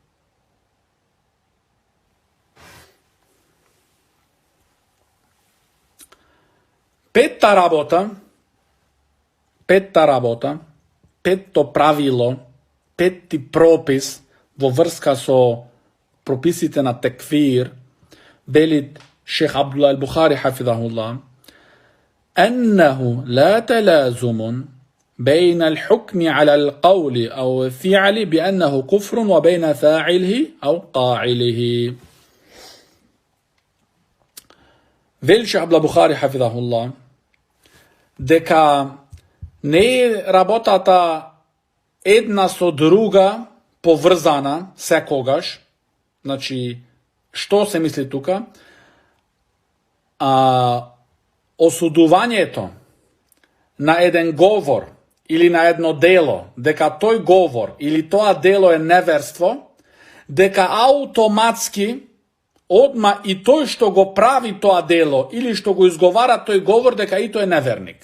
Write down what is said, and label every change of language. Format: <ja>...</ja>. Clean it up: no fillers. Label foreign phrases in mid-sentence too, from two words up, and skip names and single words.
<mk>Петта работа, петто правило, петти пропис во врска со прописите на текфир, велит шех Абдулла ал-Бухари хафидахуллах,</mk> <ar>أنه لا تلازم بين الحكم على القول أو الفعل بأنه كفر وبين فاعله أو قاعله.</ar> <mk>Величи Абдулла Бухари хафидахуллах дека не е работата една со друга поврзана секогаш. Значи, што се мисли тука? Осудувањето на еден говор или на едно дело, дека тој говор или тоа дело е неверство, дека аутоматски одма и тој што го прави тоа дело или што го изговара тој говор, дека и тој е неверник.</mk>